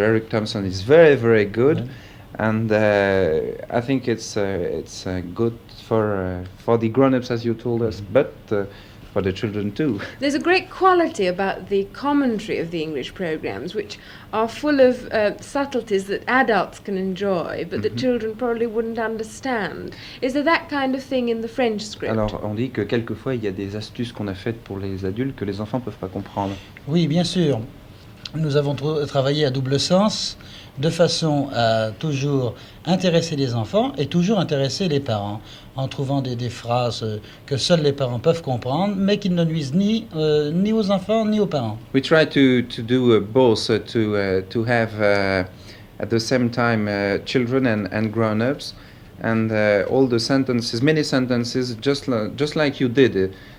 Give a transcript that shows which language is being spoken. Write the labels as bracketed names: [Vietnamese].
[English] Eric Thompson is very good, and I think it's good for the grown-ups, as you told us, but for for the children too. There's a great quality about the commentary of the English programs, which are full of subtleties that adults can enjoy, but that children probably wouldn't understand. Is there that kind of thing in the French script? [French] Alors, on dit que quelquefois, il y a des astuces qu'on a faites pour les adultes que les enfants ne peuvent pas comprendre. Oui, bien sûr. Nous avons travaillé à double sens, de façon à toujours intéresser les enfants et toujours intéresser les parents, en trouvant des phrases que seuls les parents peuvent comprendre, mais qui ne nuisent ni aux enfants ni aux parents. [English] We try to do both, to have at the same time children and grown-ups, and all the sentences, many sentences, just like you did.